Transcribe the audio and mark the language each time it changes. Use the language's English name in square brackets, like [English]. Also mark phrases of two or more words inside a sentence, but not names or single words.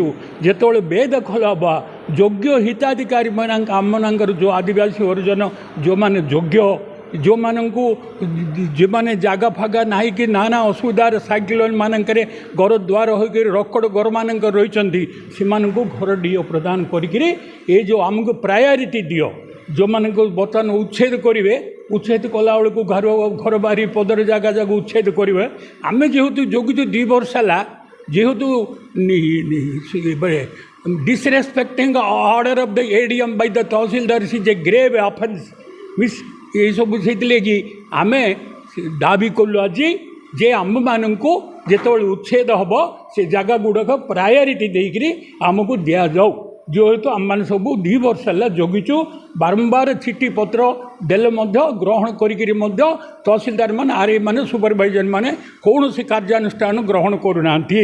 [Odia] ଯେତେବେଳେ ବେଦଖଲ ହେବ ଯୋଗ୍ୟ ହିତାଧିକାରୀ ଆମମାନଙ୍କର ଯେଉଁ ଆଦିବାସୀ ହରିଜନ ଯେଉଁମାନେ ଯୋଗ୍ୟ, ଯେଉଁମାନେ ଜାଗା ଫାଗା ନାହିଁ କି ନାନା ଅସୁବିଧାର ସାଇକ୍ଲୋନ୍ ମାନଙ୍କରେ ଘର ଦ୍ୱାର ହୋଇକରି ରକଡ଼ ଘରମାନଙ୍କର ରହିଛନ୍ତି ସେମାନଙ୍କୁ ଘର ଡିଓ ପ୍ରଦାନ କରିକିରି ଏ ଯେଉଁ ଆମକୁ ପ୍ରାୟୋରିଟି ଦିଅ। ଯେଉଁମାନଙ୍କୁ ବର୍ତ୍ତମାନ ଉଚ୍ଛେଦ କରିବେ, ଉଚ୍ଛେଦ କଲାବେଳକୁ ଘର ବାରି ପଦର ଜାଗା ଉଚ୍ଛେଦ କରିବେ। ଆମେ ଯେହେତୁ ଜଗିଛୁ 2 ବର୍ଷ ହେଲା, ଯେହେତୁ [English] disrespecting order of the ADM by the Tahsildar is a grave offence [Odia] ଏସବୁ ସେଇଥିଲାଗି ଆମେ ଦାବି କଲୁ ଆଜି ଯେ ଆମମାନଙ୍କୁ ଯେତେବେଳେ ଉଚ୍ଛେଦ ହେବ ସେ ଜାଗା ଗୁଡ଼ାକ ପ୍ରାୟୋରିଟି ଦେଇକରି ଆମକୁ ଦିଆଯାଉ। ଯେହେତୁ ଆମମାନେ ସବୁ 2 ବର୍ଷ ହେଲା ଜଗିଛୁ, ବାରମ୍ବାର ଚିଠି ପତ୍ର ଦେଲେ ମଧ୍ୟ ଗ୍ରହଣ କରିକିରି ମଧ୍ୟ ତହସିଲଦାରମାନେ ଆର୍ଆଇ ମାନେ ସୁପରଭାଇଜରମାନେ କୌଣସି କାର୍ଯ୍ୟାନୁଷ୍ଠାନ ଗ୍ରହଣ କରୁନାହାନ୍ତି।